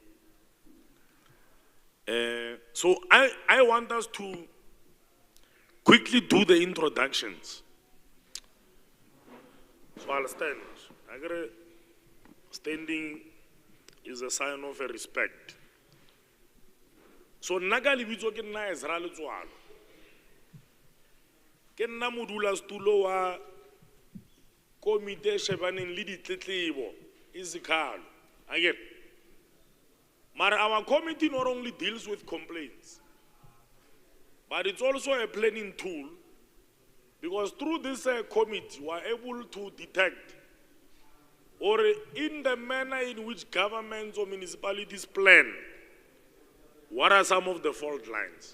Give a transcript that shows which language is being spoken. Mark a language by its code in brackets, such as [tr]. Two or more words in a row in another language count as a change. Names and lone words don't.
[en] So I want us to quickly do the introductions. So I'll stand. I got standing is a sign of a respect. [nso] So naga libitso ke nna Ezra Letswalo. Ke nna modula stulo wa komite shebaneng le ditletlebo izikhalo. [en] Again, but our committee not only deals with complaints, but it's also a planning tool, because through this committee, we are able to detect, or in the manner in which governments or municipalities plan, what are some of the fault lines.